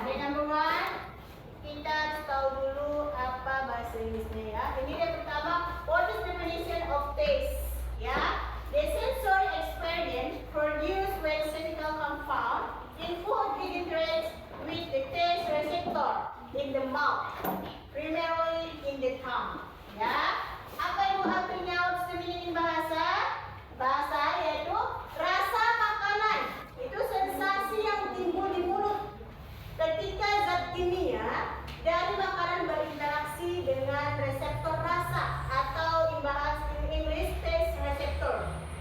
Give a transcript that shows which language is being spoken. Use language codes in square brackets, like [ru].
[id] Oke, [en] number one, [id] kita harus tahu dulu apa bahasa Inggrisnya ya. Ini yang pertama, [en] what is definition of taste? Ya, the sensory experience produced when chemical compound in food interacts with the taste receptor in the mouth, primarily in the tongue. [id] Ya, apa yang artinya [en] what's the meaning [id] bahasa? Bahasa yaitu rasa makanan. Itu sensasi yang timbul di mulut ketika zat kimia dari makanan berinteraksi dengan reseptor rasa atau in bahasa Inggris taste receptor.